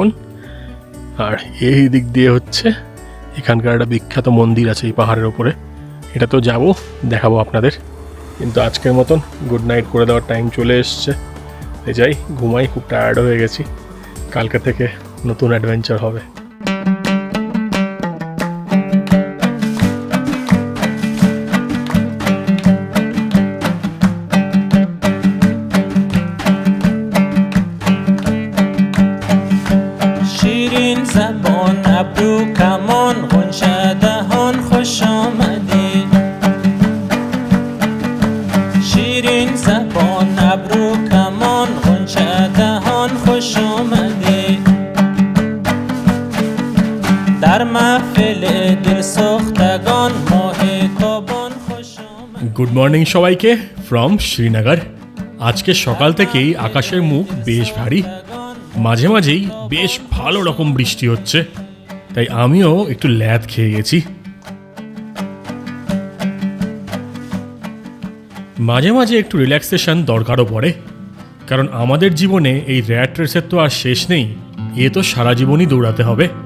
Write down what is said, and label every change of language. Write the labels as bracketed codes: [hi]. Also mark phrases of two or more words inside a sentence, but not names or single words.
[bn] আর এই দিক দিয়ে হচ্ছে এখানকার একটা বিখ্যাত মন্দির আছে এই পাহাড়ের ওপরে, এটা তো যাবো, দেখাবো আপনাদের। কিন্তু আজকের মতন [en] good night [bn] করে দেওয়ার টাইম চলে এসছে। যাই ঘুমাই, খুব টায়ার্ড হয়ে গেছি। কালকে থেকে নতুন অ্যাডভেঞ্চার হবে। [fa] شیرین زبان ابرو کمان غنچه دهان خوش آمدی شیرین زبان ابرو کمان غنچه دهان خوش آمدی در محفل دل سوختگان ماه تابان خوش آمدی। [en] good morning [bn] সবাইকে ফ্রম শ্রীনগর। আজকে সকাল থেকেই আকাশের মুখ বেশ ভারী, মাঝে মাঝেই বেশ ভালো রকম বৃষ্টি হচ্ছে, তাই আমিও একটু ল্যাদ খেয়ে গেছি। মাঝে মাঝে একটু রিল্যাক্সেশন দরকারও পড়ে, কারণ আমাদের জীবনে এই [en] rat race [bn] তো আর শেষ নেই, এ তো সারা জীবনই দৌড়াতে হবে।